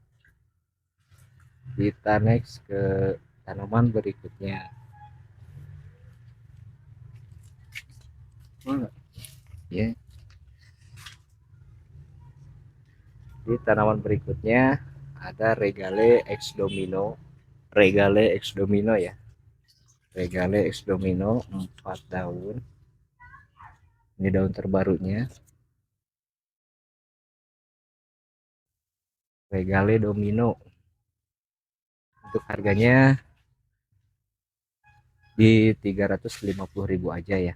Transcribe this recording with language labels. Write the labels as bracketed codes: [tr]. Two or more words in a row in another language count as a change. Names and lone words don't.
[id] Kita next ke tanaman berikutnya. Ya, di tanaman berikutnya ada Regale ex domino, Regale ex domino ya, Regale ex domino 4 daun. Ini daun terbarunya, Regale domino. Untuk harganya di 350.000 aja ya.